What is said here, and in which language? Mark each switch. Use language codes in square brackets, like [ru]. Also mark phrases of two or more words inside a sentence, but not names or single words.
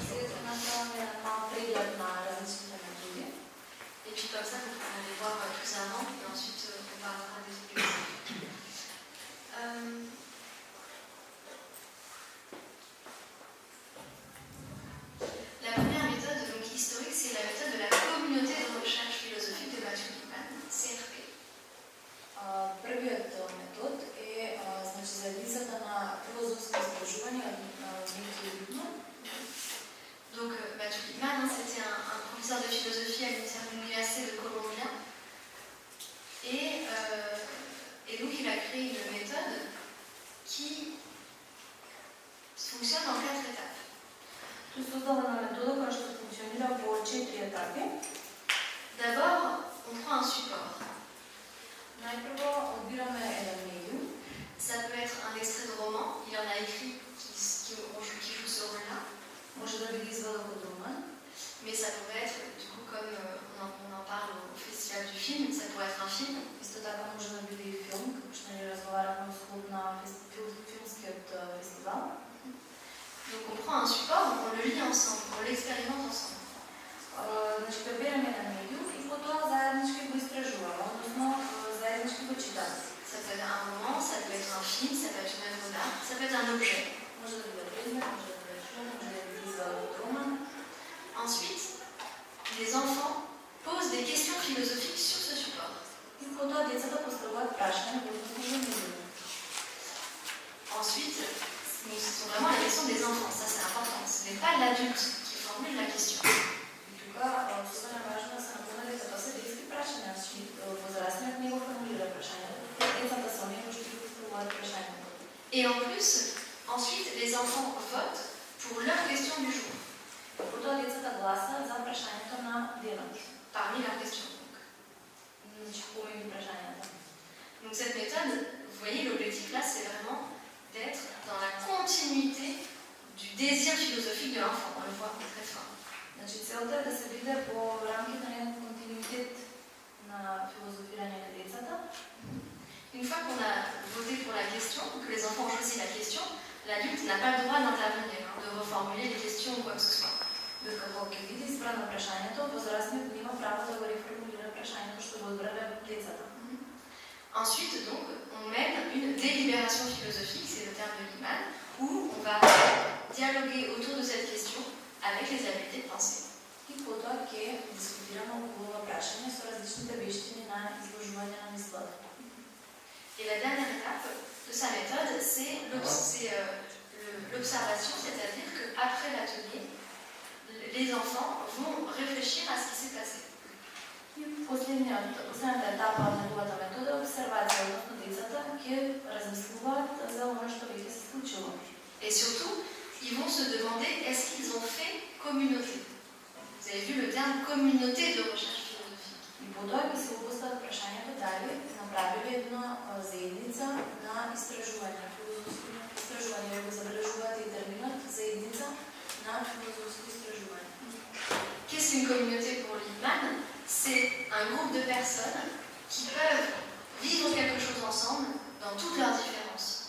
[fr] Et puis comme ça, vous pourrez aller voir plus avant et ensuite on parlera des objectifs. La première méthode donc, historique, c'est la méthode de la communauté de recherche philosophique de Matthew Lipman, CRP. [mk] Првиот метод е заедницата на филозофско изложување од Матthew Lipman. [fr] Donc Matthew Lipman, c'était un professeur de philosophie à l'Université de Columbia. Et donc il a créé une méthode qui fonctionne en 4 étapes. [mk] Тој создава една метода која што функционира по 4 етапи. [fr] D'abord, on prend un support. [mk] Најпрво одбираме еден медиум. [fr] Ça peut être un extrait de roman, il en a écrit qui joue ce rôle-là. [mk] Може да биде извадок од роман. [fr] Mais ça pourrait être, du coup, comme on en parle au Festival du film, ça pourrait être un film. [mk] Исто така може да биде и филм, како што ни разговараме во склоп на филмскиот фестивал. [fr] Donc on prend un support, on le lit ensemble, on l'expérimente ensemble. [mk] Значи, пребираме еден медиум и потоа заеднички го истражуваме, односно заеднички го читаме. [fr] Ça peut être un roman, ça peut être un film, ça peut être une œuvre d'art, ça peut être un objet. [mk] Може да биде предмет, може да биде филм, може да биде извадок од роман. [fr] Ensuite, les enfants posent des questions philosophiques sur ce support. [mk] И потоа децата поставуваат прашања во однос на медиумот. [fr] Ensuite, ce sont vraiment les questions des enfants, ça c'est important. Ce n'est pas l'adulte qui formule la question. [mk] И тука особено важно да се напомне дека тоа се детски прашања, значи возрастниот не го формулира прашањето. Децата се оние кои што ги поставуваат прашањето. [fr] Et en plus, ensuite, les enfants votent pour leur question du jour. [mk] Потоа децата гласаат за прашањето на денот. [fr] Parmi leurs questions. [mk] Значи помеѓу прашањата. [fr] Donc cette méthode, vous voyez, l'objectif là, c'est vraiment d'être dans la continuité du désir philosophique de l'enfant. On le voit très fort. [mk] Значи целта е да се биде по рамките на еден континуитет на филозофирање на децата. [fr] Une fois qu'on a voté pour la question, que les enfants ont choisi la question, l'adulte n'a pas le droit d'intervenir. [mk] Докато ќе биде избрано прашањето, возрастниот нема право да го реформулира прашањето што го одбрале децата. [fr] Ensuite, donc, on mène une délibération philosophique, c'est le terme de Lippmann, où on va dialoguer autour de cette question avec les habiletés de pensée. [mk] И потоа ќе дискутираме околу ова прашање со различните вештини на изложување на мислата. [fr] Et la dernière étape de sa méthode, c'est l'observation, c'est-à-dire qu'après l'atelier, les enfants vont réfléchir à ce qui s'est passé. [mk] И последната етапа на неговата метода е обсервација, односно децата ќе размислуваат за оно што веќе се случило. [fr] Et surtout, ils vont se demander est-ce qu'ils ont fait communauté. Vous avez vu le terme communauté de recherche philosophique. [mk] И потоа ќе се го постават прашањето дали направиле една заедница на истражување, филозофско истражување, вие го забележувате и терминот заедница на филозофско истражување. [fr] Qu'est-ce qu'une communauté pour Lippmann? C'est un groupe de personnes qui peuvent vivre quelque chose ensemble dans toutes leurs différences.